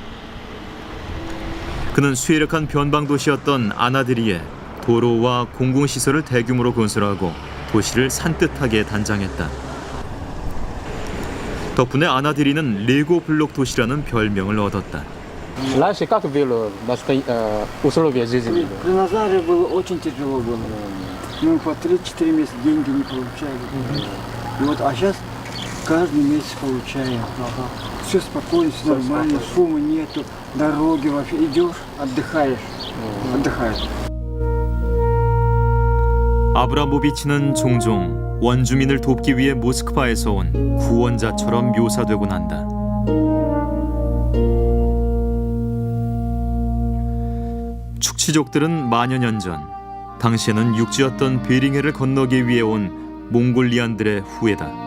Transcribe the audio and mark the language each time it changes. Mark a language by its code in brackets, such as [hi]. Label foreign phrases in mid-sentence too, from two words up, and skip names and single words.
[ko] 그는 수혜력한 변방 도시였던 아나드리에 도로와 공공시설을 대규모로 건설하고 도시를 산뜻하게 단장했다. 덕분에 아나드리는 레고 블록 도시라는 별명을 얻었다. [ru] Раньше как было условия жизни? При Назаре было очень тяжело было. Мы по 3-4 месяца деньги не получали. И вот, а сейчас каждый месяц получаем. Все спокойно, все нормально, шума нету, дороги вообще. Идешь, отдыхаешь. Отдыхаешь. [ko] 아브라모비치는 종종 원주민을 돕기 위해 모스크바에서 온 구원자처럼 묘사되곤 한다. 축치족들은 만여 년 전 당시에는 육지였던 베링해를 건너기 위해 온 몽골리안들의 후예다.